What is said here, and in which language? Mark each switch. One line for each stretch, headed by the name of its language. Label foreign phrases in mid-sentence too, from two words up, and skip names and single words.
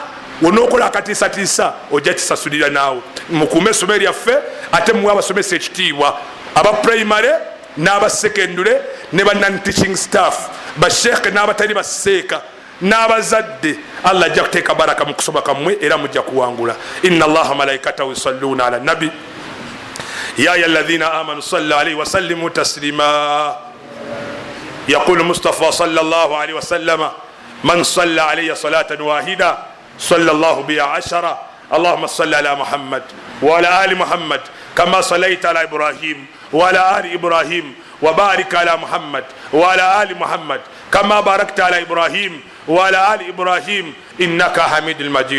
Ganda: Onookola akatiisatiisa ojja kisasulira naawe. Mukuume essomero lyaffe ate muwe abasomesa ekitiibwa, aba primary n'aba secondary ne ba
English: non-teaching staff,
Ganda: ba Sheikh n'abatali ba Sheikh n'abazadde. Allah ajja kuteeka baraka mu kusoma kammwe era mujja kuwangula.
Arabic: إن الله ملائكته يصلون على النبي يا أيها الذين آمنوا صلوا عليه وسلموا تسليما. يقول المصطفى صلى الله عليه وسلم من صلى علي صلاة واحدة صلى الله بها 10. اللهم صل على محمد وعلى آل محمد كما صليت على إبراهيم وعلى آل إبراهيم وبارك على محمد وعلى آل محمد كما باركت على إبراهيم وعلى آل إبراهيم إنك حميد المجيد.